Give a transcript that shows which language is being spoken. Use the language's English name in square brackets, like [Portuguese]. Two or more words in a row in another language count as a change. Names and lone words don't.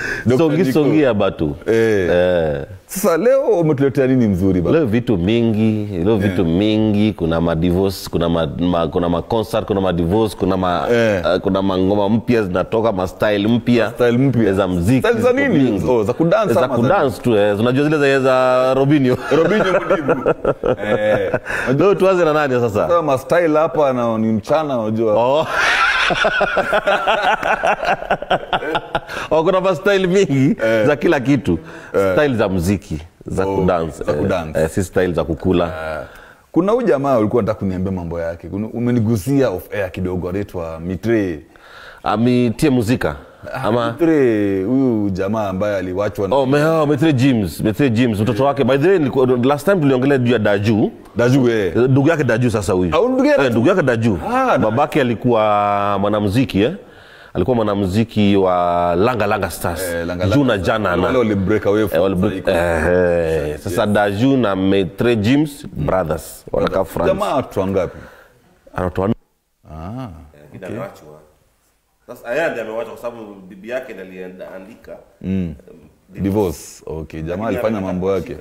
[Lingala] Songi batu. [Swahili] Sasa leo umetuletea nini mzuri baba? Leo vitu mingi, kuna ma divorce, kuna ma concert, kuna ma divorce, kuna mangoma mpya zinatoka, ma style mpya za muziki. Style za nini? Za kudance za kudance tu. Unajua zile za Robinho Mudibu. Leo tuanze na nani sasa? Sasa ma style hapa na ni mchana unajua. Kuna ma style mingi za kila kitu. Style za muziki, za kudance. Si style za kukula. Kuna huyu jamaa ulikuwa unataka kuniambia mambo yake. Umenigusia [English] off air [Swahili] kidogo, anaitwa Mitre. Mitie muzika. Ama Mitre, huyu jamaa ambaye aliwachwa na Mitre James mtoto wake. [English] By the way, last time [Swahili] tuliongelea juu ya Daju ndugu yake Daju sasa huyu. Ndugu yake Daju. Babake alikuwa mwanamuziki alikuwa mwanamuziki wa Langa Stars. Juna Jana wale wali [English] break away from [Swahili] sasa Daju na Mitre James brothers wanakaa France. Jamaa watu ngapi? Anatoa Kidawachwa. Sasa ayande amewachwa kwa sababu bibi yake ndiye aliandika divorce. Okay, jamaa alifanya mambo yake.